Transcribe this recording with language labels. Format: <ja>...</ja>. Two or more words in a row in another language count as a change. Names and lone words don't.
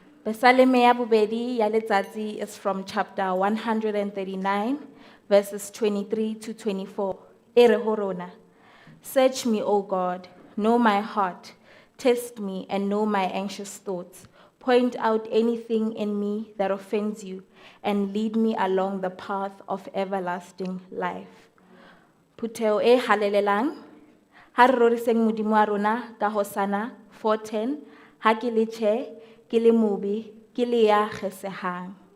<st>Besaleme ya bobedi ya letsatsi</st> <en>is from chapter 139, verses 23 to 24.</en> <st>E re ho rona,</st> <en>search me, O God, know my heart, test me and know my anxious thoughts. Point out anything in me that offends you and lead me along the path of everlasting life.</en> <st>Puteo e halelelang, ha re roriseng Modimo wa rona ka Hosana 4:10, ha ke le tjhe, ke le mobe, ke le ya kgesehang.</st>